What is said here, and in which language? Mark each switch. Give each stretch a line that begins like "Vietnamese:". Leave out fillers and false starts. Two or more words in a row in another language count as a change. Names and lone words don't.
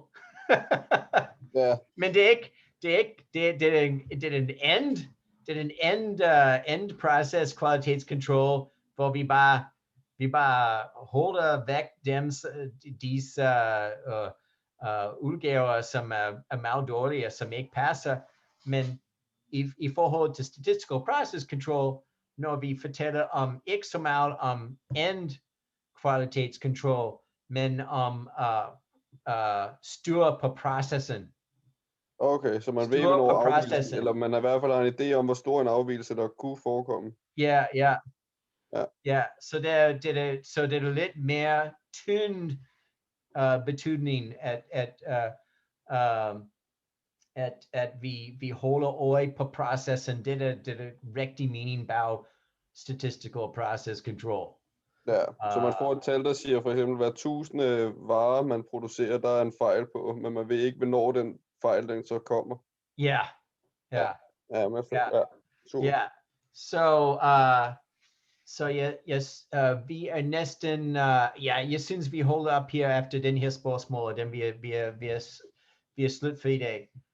Danish: Men det er ikke, det er en
English: end process
Danish: kvalitetskontrol, hvor vi bare holder væk disse udgaver, som er meget dårlige, som ikke passer. Men i forhold til
English: statistical process control,
Danish: når vi fortæller om ikke så meget om end kvalitetskontrol, men om styr på processen. Okay, så man ved, hvornår afvigelsen, eller man har i hvert fald en idé om, hvor stor en afvigelse, der kunne forekomme. Ja. Så det er lidt mere tynd betydning, at vi holder øje på processen. Det er rigtig mening bag
English: statistical process control.
Danish: Ja, så man får et tal, der siger for eksempel, hver 1000 varer, man producerer, der er en fejl på, men man ved ikke, hvornår den fejl, den så kommer. Ja. Så vi er næsten, jeg synes, vi holder op her efter den her spørgsmål, og den vi er slut for i dag.